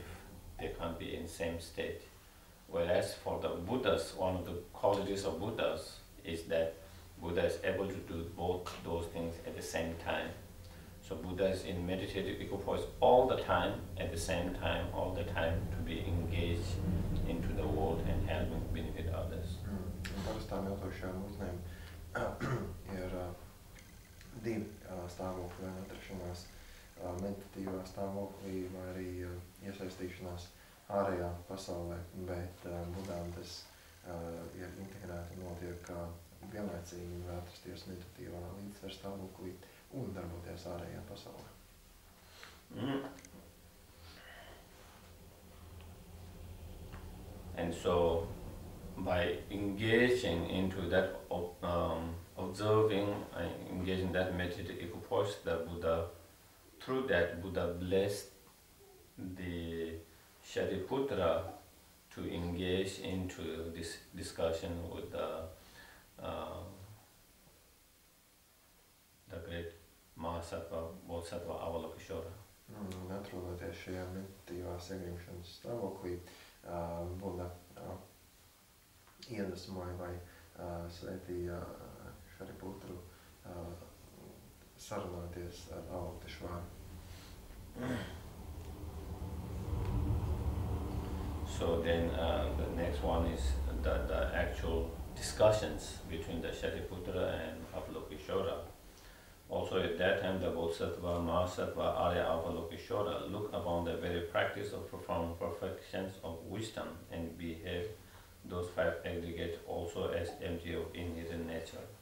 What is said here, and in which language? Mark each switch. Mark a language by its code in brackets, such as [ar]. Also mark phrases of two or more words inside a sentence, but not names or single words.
[en] They can't be in the same state. Whereas for the Buddhas, one of the qualities of Buddhas is that Buddha is able to do both those things at the same time. So Buddha is in meditative equipoise all the time, at the same time, all the time, to be engaged into the world and helping benefit others. [lv] Parastām ilgošajām būtnēm ir divi stāvokļi, vai atrašanās meditatīvā stāvoklī, vai arī iesaistīšanās ārējā pasaulē, bet Budām tas ir integrēti un notiek vienlaicīgi var atrasties meditatīvā līdzsvera stāvoklī un darboties ārējā pasaulē. [en] And so, by engaging into that observing and engaging that meditative equipoise, the Buddha, through that Buddha blessed the Shariputra to engage into this discussion with the the great Mahasattva, Bodhisattva Avalokiteshvara. [lv] Atrodoties šajā meditatīvās iegrimšanas stāvoklī, Buda iedvesmoja vai svētīja Šariputru sarunāties ar Avalokiteshvaru. [en] So then the next one is the actual discussions between the Shariputra and Avalokiteshvara. Also at that time the Bodhisattva, Mahasattva, Arya Avalokiteshvara look upon the very practice of performing perfections of wisdom and behave those five aggregates also as empty of inherent nature.